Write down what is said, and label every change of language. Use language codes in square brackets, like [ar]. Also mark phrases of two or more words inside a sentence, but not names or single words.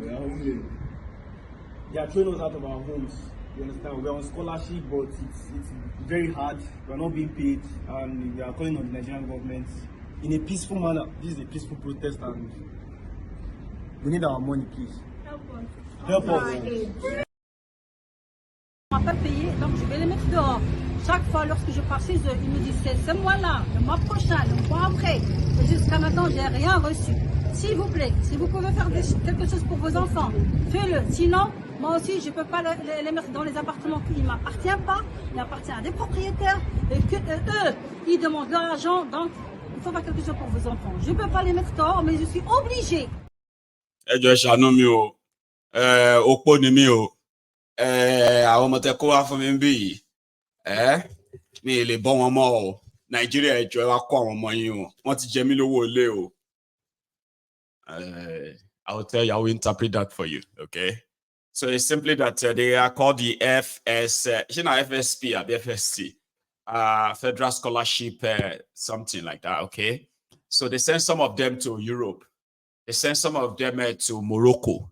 [en] They are throwing us out of our homes. You understand? We're on scholarship, but it's very hard. We're not being paid, and we are calling on the Nigerian government in a peaceful manner. This is a peaceful protest, and we need our money, please. Help us. [fr] On va pas payer, donc je vais les mettre dehors. chaque fois, lorsque je pars chez eux, ils me disent c'est ce mois-là, le mois prochain, le mois après. Et jusqu'à maintenant, j'ai rien reçu. S'il vous plaît, si vous pouvez faire quelque chose pour vos enfants, faites-le. Sinon, moi aussi, je ne peux pas les mettre dans les appartements qui ne m'appartiennent pas. Il appartient à des propriétaires. Et que eux, ils demandent leur argent. Donc, il faut faire quelque chose pour vos enfants. Je ne peux pas les mettre dehors, mais je suis obligée. [yo] Mi lè bọ́ wọn mọ́ o. Nàìjíríà ẹjọ́ ẹ wá kó àwọn ọmọ yín o. Wọ́n ti jẹ mí lówó ilé o. [en] I will tell you, I will interpret that for you, okay? So it's simply that they are called the FSP or the FST, Federal Scholarship, something like that, okay? So they send some of them to Europe. They send some of them to Morocco.